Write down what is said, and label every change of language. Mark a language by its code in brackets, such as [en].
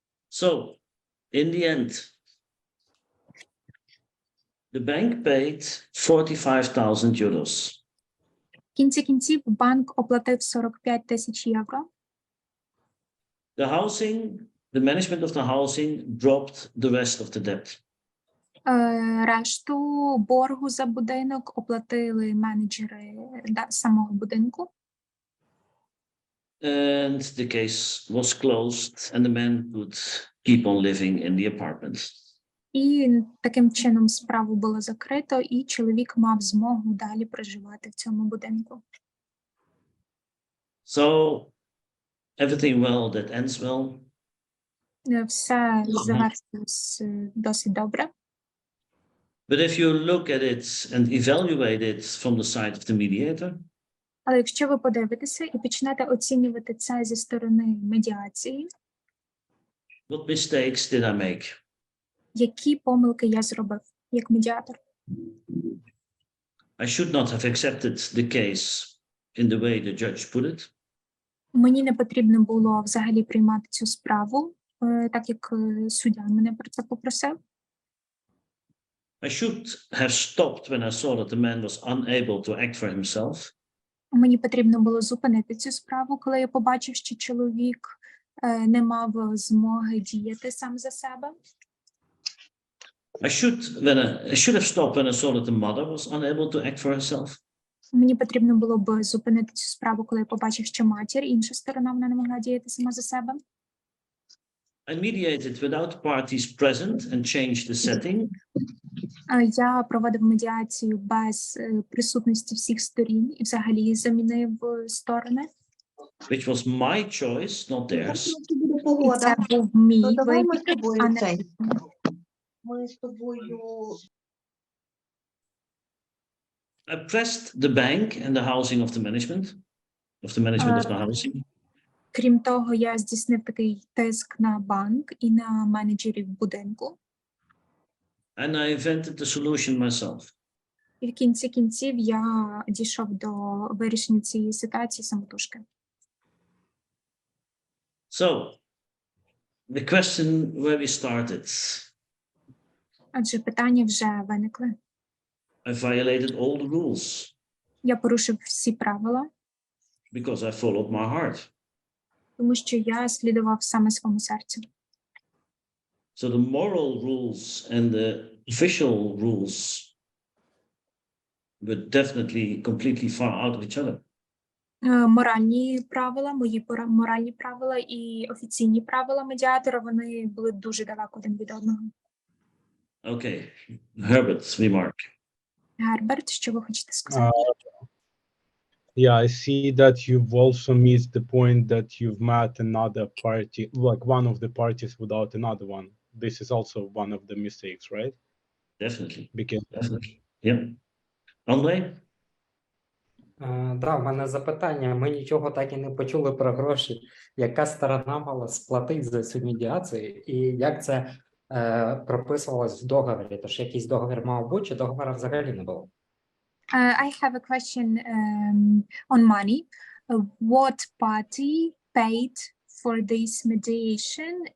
[en] So, in the end, the bank paid 45,000 euros. [uk] В кінці кінців банк оплатив 45 тисяч євро. [en] The management of the housing dropped the rest of the debt. [uk] Решту боргу за будинок оплатили менеджери самого будинку. [en] And the case was closed and the man could keep on living in the apartment. [uk] І таким чином справу було закрито, і чоловік мав змогу далі проживати в цьому будинку. [en] So, everything well that ends well. [uk] Все завершилось досить добре. [en] But if you look at it and evaluate it from the side of the mediator, [uk] Але якщо ви подивитеся і почнете оцінювати це зі сторони медіації, [en] what mistakes did I make? [uk] які помилки я зробив як медіатор? [en] I should not have accepted the case in the way the judge put it. [uk] Мені не потрібно було взагалі приймати цю справу, так як суддя мене про це попросив. [en] I should have stopped when I saw that the man was unable to act for himself. [uk] Мені потрібно було зупинити цю справу, коли я побачив, що чоловік не мав змоги діяти сам за себе. [en] I should have stopped when I saw that the mother was unable to act for herself. [uk] Мені потрібно було б зупинити цю справу, коли я побачив, що матір, інша сторона, вона не могла діяти сама за себе. [en] I mediated without parties present and changed the setting. [uk] Я проводив медіацію без присутності всіх сторін і взагалі замінив сторони. [en] Which was my choice, not theirs. [uk] І це був мій вибір, а не Ми з тобою [en] I pressed the bank and the housing of the management of the housing. [uk] Крім того, я здійснив такий тиск на банк і на менеджерів будинку. [en] And I invented the solution myself. [uk] І в кінці кінців я дійшов до вирішення цієї ситуації самотужки. [en] So, the question where we started. [uk] Адже питання вже виникли. [en] I violated all the rules [uk] Я порушив всі правила, [en] because I followed my heart. [uk] тому що я слідував саме своєму серцю. [en] So the moral rules and the official rules were definitely completely far out of each other. [uk] Моральні правила, мої моральні правила і офіційні правила медіатора, вони були дуже далеко один від одного. [en] Okay, Herbert's remark. [uk] Герберт, що ви хочете сказати? [en] Yeah, I see that you've also missed the point that you've met another party, like one of the parties without another one. This is also one of the mistakes, right? Definitely. Because Definitely. Yeah. Andre? [uk] Да, в мене запитання. Ми нічого так і не почули про гроші. Яка сторона мала сплатити за цю медіацію і як це прописувалось в договорі? Тож якийсь договір мав бути, чи договору взагалі не було? [en] I have a question on money. What party paid for this mediation?